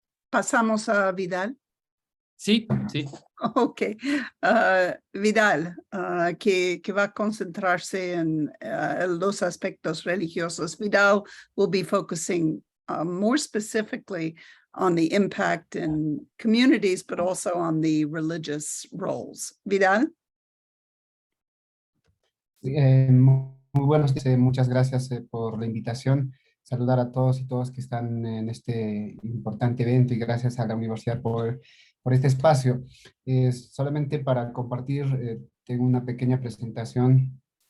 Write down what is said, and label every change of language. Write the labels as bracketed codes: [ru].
[es] Pasamos a Vidal. Sí, sí. Ok. Vidal, que va a concentrarse en los aspectos religiosos. [en] Vidal will be focusing more specifically on the impact in communities, but also on the religious roles. [es] Vidal. Muy buenos días, muchas gracias por la invitación. Saludar a todos y todas que están en este importante evento y gracias a la universidad por este espacio. Solamente para compartir, tengo una pequeña presentación.